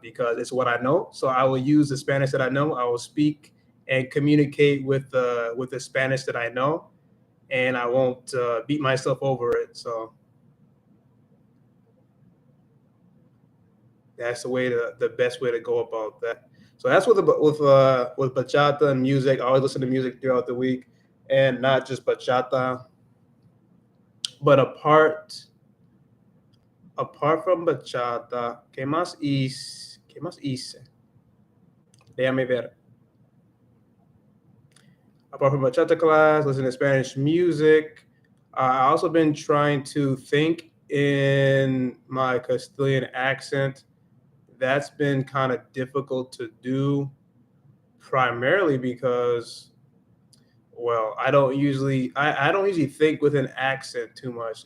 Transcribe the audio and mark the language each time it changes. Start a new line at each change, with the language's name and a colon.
English: Because it's what I know. So I will use the Spanish that I know. I will speak and communicate with the Spanish that I know, and I won't beat myself over it. So that's the best way to go about that. So that's with bachata and music. I always listen to music throughout the week, and not just bachata. But apart from bachata,
Spanish: qué más hice? Déjame ver.
English: Apart from bachata class, listen to Spanish music. I also been trying to think in my Castilian accent. That's been kind of difficult to do, primarily because, well, I don't usually think with an accent too much.